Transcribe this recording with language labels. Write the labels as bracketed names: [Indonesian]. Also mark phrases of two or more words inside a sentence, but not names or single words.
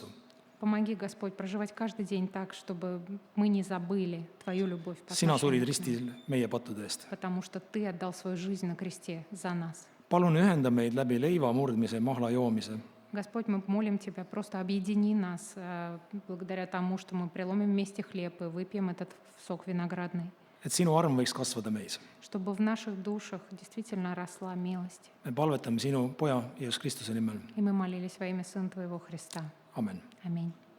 [Russian] Помоги, Господь, проживать каждый день так, чтобы мы не забыли Твою любовь по [Estonian] Sina surid [Russian] отношению к нам, [Estonian] ristil meie pattude eest. [Russian] потому что Ты отдал свою жизнь на кресте за нас. [Estonian] Palun ühenda meid läbi leiva murdmise, mahla joomise. [Russian] Господь, мы молим Тебя, просто объедини нас благодаря тому, что мы преломим вместе хлеб и выпьем этот сок виноградный, [Estonian] Et sinu arm võiks kasvada meis. [Russian] чтобы в наших душах действительно росла милость. [Estonian] Me palvetame sinu poja Jeesus Kristuse nimel. [Russian] И мы молились во имя Сына Твоего Христа. [Estonian] Amen. [Russian] Аминь.